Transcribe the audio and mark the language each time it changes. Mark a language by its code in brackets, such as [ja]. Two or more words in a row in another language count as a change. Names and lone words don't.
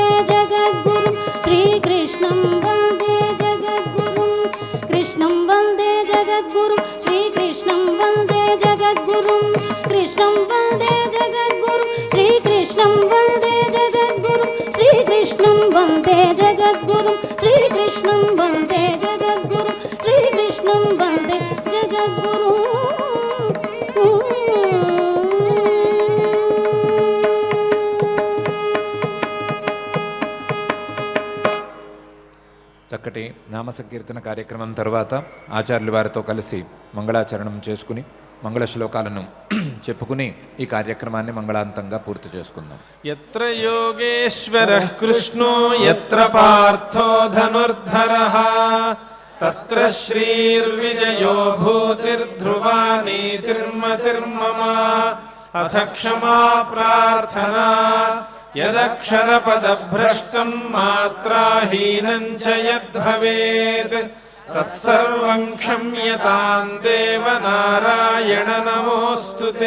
[sa] जगद्गुरुं श्रीकृष्णं वन्दे जगद्गुरुं कृष्णं वन्दे जगद्गुरुं श्रीकृष्णं वन्दे जगद्गुरुं कृष्णं वन्दे जगद्गुरुं श्रीकृष्णं वन्दे जगद्गुरुं श्रीकृष्णं वन्दे जगद्गुरुं श्रीकृष्णं वन्दे जगद्गुरुं श्रीकृष्णं वन्दे जगद्गुरुं [te] చక్కటి నామ సంకీర్తన కార్యక్రమం తర్వాత ఆచార్యుల వారితో కలిసి మంగళాచరణం చేసుకుని మంగళ శ్లోకాలను చెప్పుకుని ఈ కార్యక్రమాన్ని మంగళాంతంగా పూర్తి చేసుకుందాం. [sa] यत्र योगेश्वरः कृष्णो यत्र पार्थो धनुर्धरः तत्र श्रीर्विजयो भूतिर्ध्रुवा नीतिर्मतिर्मम अथ क्षमा प्रार्थना यदक्षरपदभ्रष्टं मात्राहीनं च यद्भवेत् तत्सर्वं क्षम्यतां देव नारायण नमोऽस्तु ते।